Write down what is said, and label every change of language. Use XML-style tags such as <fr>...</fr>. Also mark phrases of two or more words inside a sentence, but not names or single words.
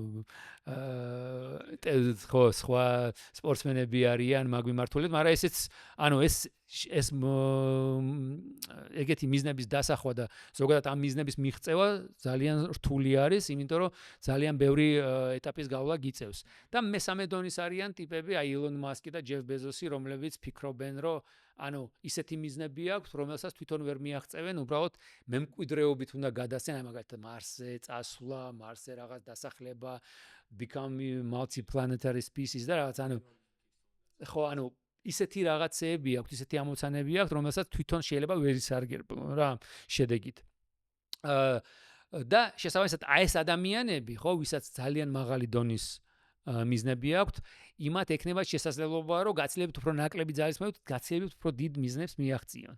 <ka>ხო, სხვა სპორტსმენები არიან მაგვიმართულეთ, მაგრამ ესეც, ანუ ეს ეგეთი მიზნების დასახვა და ზოგადად ამ მიზნების მიღწევა ძალიან რთული არის, იმიტომ რომ ძალიან ბევრი ეტაპის გავლა გიწევს. და მესამე დონის არიან ტიპები, აი ილონ მასკი და ჯეფ ბეზოსი, რომლებიც ფიქრობენ, რომ ანუ ისეთი მიზნები აქვს, რომელსაც თვითონ ვერ მიაღწევენ, უბრალოდ მემკვიდრეობით უნდა გადასცენ, აი მაგალითად მარსზე წასვლა, მარსზე რაღაც დასახლება,</ka> <en>become multiplanetary species</en> <ka>და რაღაც, ანუ ხო, ანუ ისეთი რაღაცეები აქვს, ისეთი ამოცანები აქვს, რომელსაც თვითონ შეიძლება ვერ ისარგებლონ რა შედეგით. და შესაბამისად, აი ეს ადამიანები, ხო, ვისაც ძალიან მაღალი დონის მიზნები აქვთ, იმათ ექნება შესაძლებლობა, რომ გაცილებით უფრო ნაკლები ძალის მოვით, გაცილებით უფრო დიდ მიზნებს მიაღწიონ.</ka>